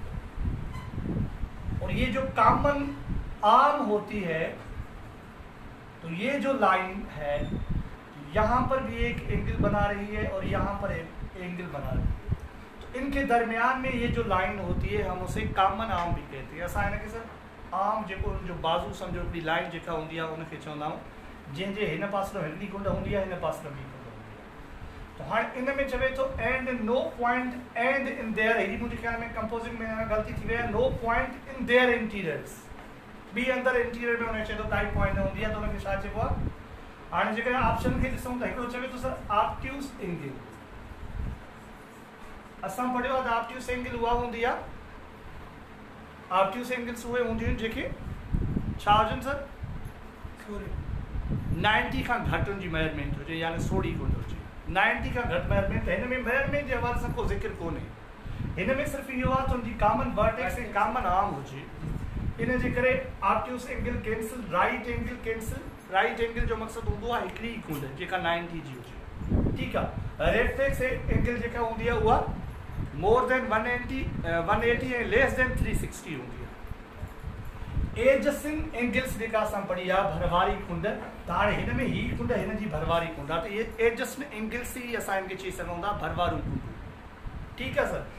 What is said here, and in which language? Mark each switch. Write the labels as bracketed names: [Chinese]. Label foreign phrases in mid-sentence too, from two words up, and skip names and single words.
[Urdu] اور یہ جو [English] common arm [Urdu] ہوتی ہے، تو یہ جو لائن ہے یہاں پر بھی ایک اینگل بنا رہی ہے اور یہاں پر ایک اینگل بنا رہی ہے، تو ان کے درمیان میں یہ جو لائن ہوتی ہے ہم اسے [English] common arm [Urdu] بھی کہتے ہیں. [Sindhi] ऐसा है ना कि सर आर्म जो बाज़ू सम्झो हिकिड़ी लाइन जेका हूंदी आहे उनखे चवंदा आहियूं, जंहिंजे हिन पासो हिकिड़ी कुंड हूंदी आहे, हिन पासो ॿी कुंड हूंदी आहे। तो हाणे इन में चवे थो [English] and no point and in there, [Sindhi] हेॾी मुंहिंजे ख़्याल में कंपोजिंग में ग़लती थी वई आहे, [English] no point in their interiors, [Sindhi] ॿी अंदरि इंटीरियर में हुनखे चए थो काई पॉइंट न हूंदी आहे, त हुनखे छा चइबो आहे। हाणे जेकॾहिं ऑप्शन खे ॾिसूं त हिकिड़ो चवे थो सर [English] obtuse angle, [Sindhi] असां पढ़ियो आहे त [English] obtuse angle [Sindhi] उहा हूंदी आहे, [English] obtuse angles [Sindhi] उहे हूंदियूं आहिनि जेके छा हुजनि सर 90 खां घटि हुनजी मेजरमेंट हुजे, यानी 16 कुंड हुजे, 90 खां घटि मेजरमेंट। हिन में मेजरमेंट जे हवाले सां को ज़िक्र कोन्हे, हिन में सिर्फ़ु इहो आहे त हुनजी [English] common vertex [Sindhi] ऐं [English] common arm [Sindhi] हुजे, इन जे करे [English] obtuse angle cancel, right angle cancel. right angle [Sindhi] जो मक़सदु हूंदो आहे हिकिड़ी कुंड जेका 90 जी हुजे, ठीकु आहे। [English] reflex angle [Sindhi] जेका हूंदी आहे उहा [English] more than 180 [Sindhi] ऐं [English] less than 360 [Sindhi] हूंदी आहे। [English] adjusting angles [Sindhi] जेका असां पढ़ी आहे भरवारी कुंड, त हाणे हिन में ही कुंड हिन जी भरवारी कुंड आहे, त इहे [English] adjusting angles [Sindhi] ई असां हिनखे चई सघूं था भरवारू कुंड, ठीकु आहे सर।